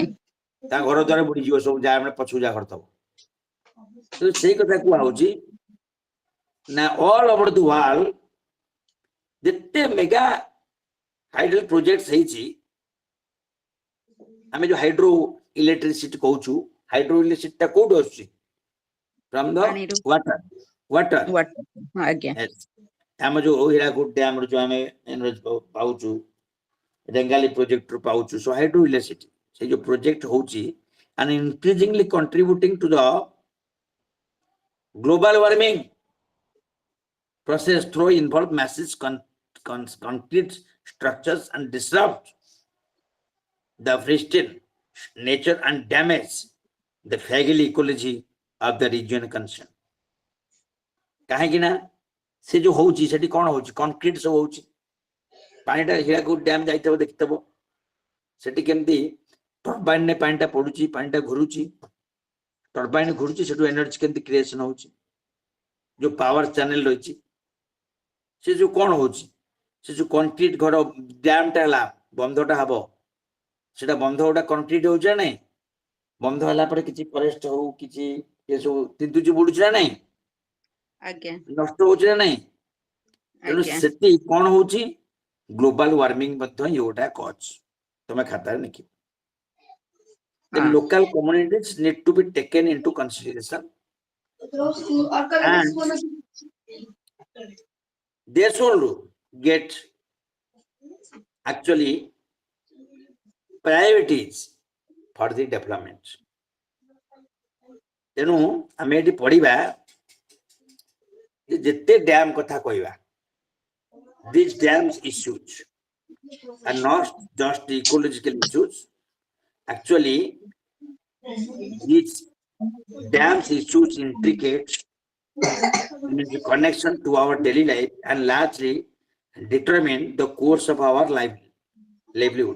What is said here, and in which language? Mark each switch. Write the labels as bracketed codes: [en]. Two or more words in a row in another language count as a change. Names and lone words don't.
[or] ତା ଘର ଦ୍ୱାର ବୁଡିଯିବ ସବୁ, ଯାହା ମାନେ ପଛକୁ ଯାହା କରିଥିବ। ତ ସେଇ କଥା କୁହା ହଉଛି ନା [en] all over the world [or] ଯେତେ [en] mega hydro project [or] ହେଇଛି, ଆମେ ଯୋଉ [en] hydro electricity [or] କହୁଛୁ, [en] hydro electricity [or] ଟା କୋଉଠୁ ଆସୁଛି? [en] from the [or] ପାଣିରୁ ୱାଟର। ଆଜ୍ଞା। ଆମ ଯୋଉ ହୀରାକୁଦ ଡ୍ୟାମ ରୁ ଯୋଉ ଆମେ ଏନର୍ଜି ପାଉଛୁ, ରେଙ୍ଗାଲି ପ୍ରୋଜେକ୍ଟ ରୁ ପାଉଛୁ, ସୋ [en] hydro electricity [or] ସେ ଯୋଉ ପ୍ରୋଜେକ୍ଟ ହଉଛି [en] and increasingly contributing to the global warming process through involve massive concrete structures and disrupt the pristine nature and damage the fragile ecology of the region concerned. [or] କାହିଁକି ନା ସେ ଯୋଉ ହଉଛି ସେଠି କଣ ହଉଛି? କଂକ୍ରିଟ ସବୁ ହଉଛି। ପାଣିଟା ହୀରାକୁଦ ଡ୍ୟାମ ଯାଇଥିବ ଦେଖିଥିବ, ସେଠି କେମିତି ଟର୍ବାଇନରେ ପାଣିଟା ପଡୁଛି, ପାଣିଟା ଘୁରୁଛି, ଟର୍ବାଇନ ଘୁରୁଛି, ସେଠୁ ଏନର୍ଜି କେମିତି କ୍ରିଏସନ ହଉଛି। ଯୋଉ ପାୱାର ଚ୍ୟାନେଲ ରହିଛି, ସେ ଯୋଉ କଣ ହଉଛି, ସେ ଯୋଉ କଂକ୍ରିଟ ଘର ଡ୍ୟାମଟା ହେଲା, ବନ୍ଧଟା ହବ, ସେଟା ବନ୍ଧ ଗୋଟା କଂକ୍ରିଟ ହଉଛି ନା ନାଇଁ? ବନ୍ଧ ହେଲା ପରେ କିଛି ଫରେଷ୍ଟ ହଉ କିଛି ଏସବୁ ତିନ୍ତୁଛି ବୁଡୁଛି ନା ନାଇଁ? ଆଜ୍ଞା ନଷ୍ଟ ହଉଛି ନା ନାଇଁ? ତେଣୁ ଆଜ୍ଞା ସେଠି କଣ ହଉଛି? [en] global warming [or] ମଧ୍ୟ ଇଏଟା କଜ। ତମେ ଖାତାରେ ଲେଖିବ। The ହଁ। [en] local communities need to be taken into consideration and they should get actually priorities for the development. [or] ତେଣୁ ଆମେ ଏଠି ପଢିବା ଯେ ଯେତେ ଡ୍ୟାମ କଥା କହିବା, [en] these dams issues are not just ecological issues. Actually, these dams issues intricate the connection to our daily life and largely determine the course of our livelihoods.